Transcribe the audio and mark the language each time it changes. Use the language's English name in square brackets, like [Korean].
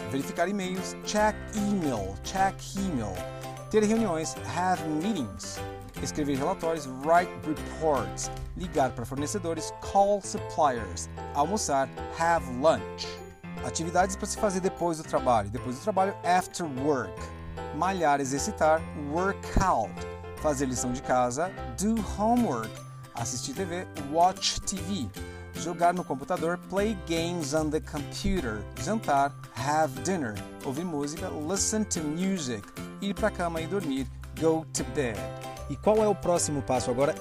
[Portuguese] Verificar e-mails. [English] Check email. Check email. [Portuguese] Ter reuniões. [English] Have meetings. [Portuguese] Escrever relatórios, [English] write reports, [Portuguese] ligar para fornecedores, [English] call suppliers, [Portuguese] almoçar, [English] have lunch. [Portuguese] Atividades para se fazer depois do trabalho, [English] after work. [Portuguese] Malhar, exercitar, [English] work out. [Portuguese] Fazer lição de casa, [English] do homework. [Portuguese] Assistir TV, [English] watch TV. [Portuguese] Jogar no computador, [English] play games on the computer. [Portuguese] Jantar, [English] have dinner. [Portuguese] Ouvir música, [English] listen to music. [Portuguese] Ir para a cama e dormir, [English] go to bed. [Portuguese] E qual é o próximo passo agora?